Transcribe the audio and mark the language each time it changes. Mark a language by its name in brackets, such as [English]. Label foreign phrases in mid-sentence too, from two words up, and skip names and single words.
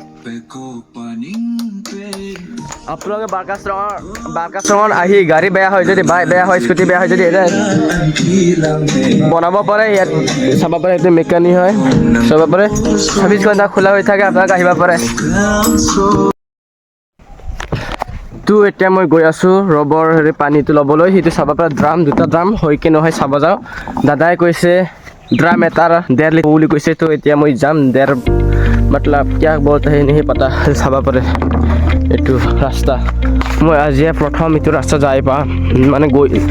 [Assamese] আপোনালোকে বাৰকাষ্ট্ৰমত আহি গাড়ী বেয়া হয় যদি বাইক বেয়া হয় স্কুটি বেয়া হয় যদি বনাব পাৰে ইয়াত চাব পাৰে এইটো মেকানিক হয় চাব পাৰে 24 ঘণ্টা খোলা হৈ থাকে আপোনালোকে আহিব পাৰে তো এতিয়া মই গৈ আছোঁ ৰবৰ হেৰি পানীটো ল'বলৈ সেইটো চাব পাৰে ড্ৰাম দুটা ড্ৰাম হয় কি নহয় চাব যাওঁ দাদাই কৈছে ড্ৰাম এটাৰ 1.5 লিটাৰ বুলি কৈছে তো এতিয়া মই যাম [Hindi] मतलब क्या बोलते हैं नहीं पता [Assamese] চাব পাৰে এইটো ৰাস্তা মই আজি প্ৰথম এইটো ৰাস্তা যাই পা মানে গৈ